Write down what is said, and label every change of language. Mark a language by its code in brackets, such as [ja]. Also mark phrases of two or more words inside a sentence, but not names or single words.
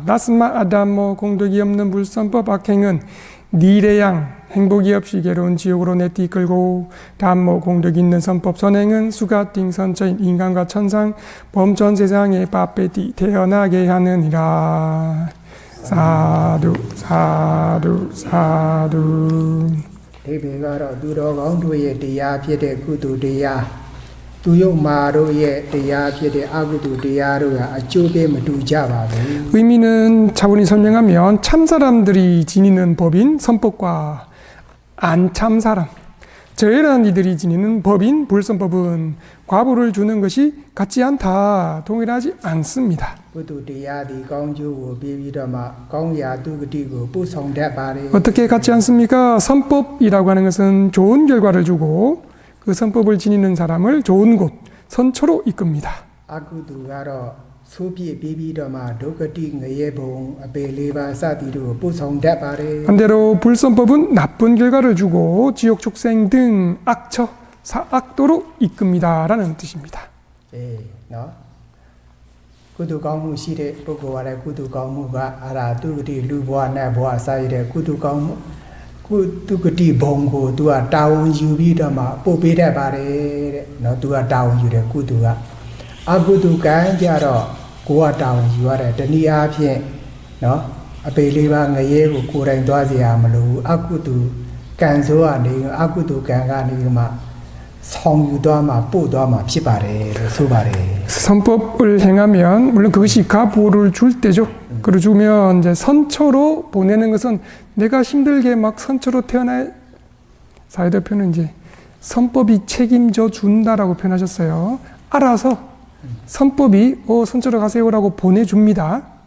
[pi] 나스마 아담모 [ko] 공덕이 없는 불선법 악행은 니레양 행복이 없이 괴로운 지옥으로 내띠 끌고 담모 공덕이 있는 선법 선행은 수가띵 선처인 인간과 천상 범전 세상에 빠빼띠 태어나게 하느니라. 사두 사두 사두. [my] ဒီဘေကတော့သူတော်ကောင်းတို့ရဲ့တရားဖြစ်တဲ့ကုသိုလ်တရားသူယုတ်မာတို့ရဲ့တရားဖြစ်တဲ့အကုသိုလ်တရားတို့ကအကျိုးပေးမတူကြပါဘူး [ko] 의미는 차분히 설명하면 참사람들이 지니는 법인 선법과 안 참사람, 저해라는 이들이 지니는 법인 불선법은 과보를 주는 것이 같지 않다, 동일하지 않습니다. [my] ကုသိုလ်တရားဒီကောင်းကျိုးကိုပြီးပြီးတော့မှကောင်းရာသူဂတိကိုပို့ဆောင်တတ်ပါတယ် [ko] 어떻게 같지 않습니까? 선법이라고 하는 것은 좋은 결과를 주고 그 선법을 지니는 사람을 좋은 곳, 선처로 이끕니다. [my] အကုသိုလ်ကတော့ဆိုးပြစ်ပြီးပြီးတော့မှဒုက္ခတိငရဲဘုံအပေလေးပါးစသည်တို့ကိုပို့ဆောင်တတ်ပါတယ် [ko] 반대로 불선법은 나쁜 결과를 주고 지옥 축생 등 악처, 사악도로 이끕니다라는 뜻입니다. [my] နော်ကုသိုလ်ကောင်းမှုရှိတဲ့ပုဂ္ဂိုလ်ကလည်းကုသိုလ်ကောင်းမှုကအာရာသူဂတိလူဘဝနဲ့ဘဝစာရတဲ့ကုသို လ်ကောင်းမှုကုသူဂတိဘုံကိုသူကတာဝန်ယူပြီးတော့မှပို့ပေးတတ်ပါတယ်တဲ့နော်သူကတာဝန်ယူတယ်ကုသိုလ်ကအကုသိုလ်ကံကြတော့ကိုကတာဝန်ယူရတယ်တနည်းအားဖြင့်နော်အပေလေးပါးငရဲကိုကိုယ်တိုင်သွားစီရမလို့အကုသိုလ်ကံဆိုကနေအကုသိုလ်ကံကနေမှဆောင်ယူသွားမှာပို့သွားမှာဖြစ်ပါတယ်လို့ဆိုပါတယ် [ko] 선법을 행하면 물론 그것이 가보를 줄 때죠. 그러 주면 이제 선처로 보내는 것은 내가 힘들게 막 선처로 태어날 사회대표는 이제 선법이 책임져 준다라고 표현하셨어요. 알아서 선법이 선처로 가세요라고 보내줍니다.